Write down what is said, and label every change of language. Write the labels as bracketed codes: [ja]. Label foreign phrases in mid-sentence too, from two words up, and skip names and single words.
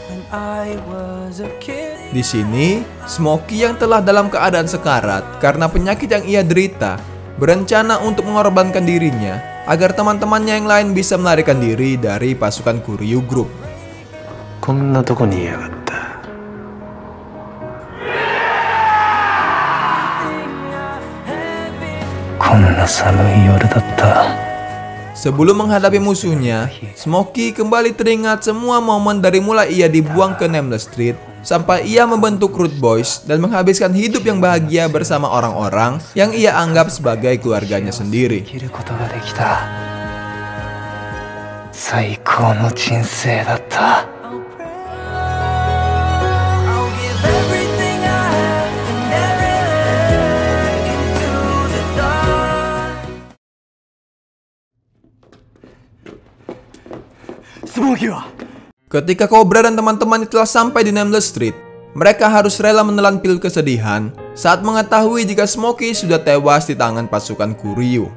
[id] Di sini, Smokey yang telah dalam keadaan sekarat karena penyakit yang ia derita, berencana untuk mengorbankan dirinya agar teman-temannya yang lain bisa melarikan diri dari pasukan Kuryu Group. [ja] こんなとこにいやがった。こんな寒い夜だった。 [id] Sebelum menghadapi musuhnya, Smokey kembali teringat semua momen dari mulai ia dibuang ke Nameless Street sampai ia membentuk Root Boys dan menghabiskan hidup yang bahagia bersama orang-orang yang ia anggap sebagai keluarganya sendiri. [ja] 最高の人生だった。 [id] Ketika Cobra dan teman-temannya telah sampai di Nameless Street, mereka harus rela menelan pil kesedihan saat mengetahui jika Smokey sudah tewas di tangan pasukan Kuryu.